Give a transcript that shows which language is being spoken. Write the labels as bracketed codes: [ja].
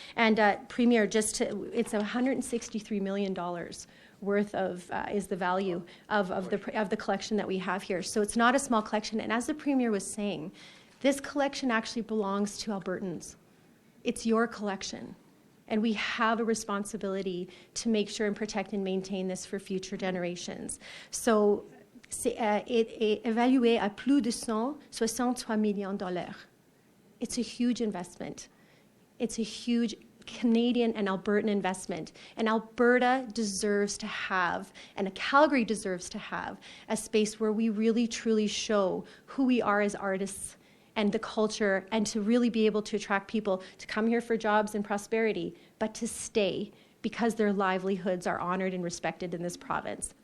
[en] And Premier, it's $163 million worth of is the value of the collection that we have here. So it's not a small collection, and as the Premier was saying, this collection actually belongs to Albertans. It's your collection. And we have a responsibility to make sure and protect and maintain this for future generations. [fr] So, c'est évalué à plus de 163 millions de dollars. [en] It's a huge investment. It's a huge Canadian and Albertan investment. And Alberta deserves to have, and Calgary deserves to have, a space where we really, truly show who we are as artists and the culture, and to really be able to attract people to come here for jobs and prosperity, but to stay because their livelihoods are honored and respected in this province.